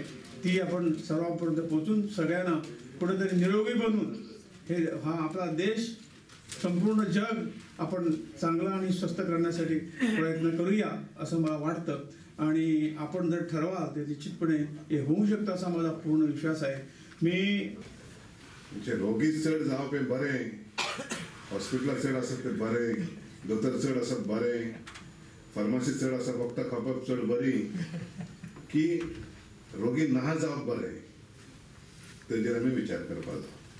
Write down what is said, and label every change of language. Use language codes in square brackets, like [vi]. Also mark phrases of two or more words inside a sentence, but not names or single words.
[mr] ती आपण सर्वांपर्यंत पोहोचून सगळ्यांना कुठेतरी निरोगी बनवून हा आपला देश, संपूर्ण जग आपण चांगला आणि स्वस्थ करण्यासाठी प्रयत्न करूया असं मला वाटतं. आणि आपण जर ठरवाल तर निश्चितपणे हे होऊ शकतं असा माझा पूर्ण विश्वास आहे. मी [kok] रोगी चढ जावपे बरे, हॉस्पिटलाक चढ आसत ते बरे, दोतोर चढ आसत बरे, फार्मासी चढ आसा वखदां खावप चढ बरी, की रोगी ना जावप बरे तेजेर आमी विचार करपाक जाय.